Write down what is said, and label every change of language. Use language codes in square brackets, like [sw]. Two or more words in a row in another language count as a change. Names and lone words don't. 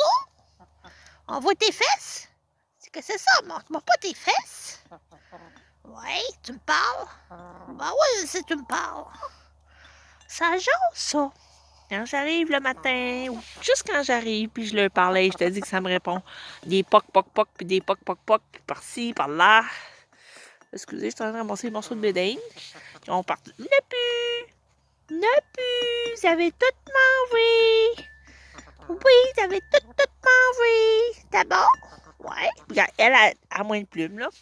[fr] On voit tes fesses. C'est que c'est ça, montre-moi pas tes fesses. Ouais, tu me parles. Ben oui, si tu me parles. Ça jase, ça. Quand j'arrive le matin, ou juste quand j'arrive, puis je leur parlais, je te dis que ça me répond. Des poc, poc, poc, puis des poc, poc, poc, puis par-ci, par-là. Excusez, je suis en train de ramasser les morceaux de bédaine. On part. Ne plus! Ne plus! Vous avez tout mangé! Oui, vous avez tout mangé! C'était bon? Ouais. Regarde, elle a moins de plumes, là.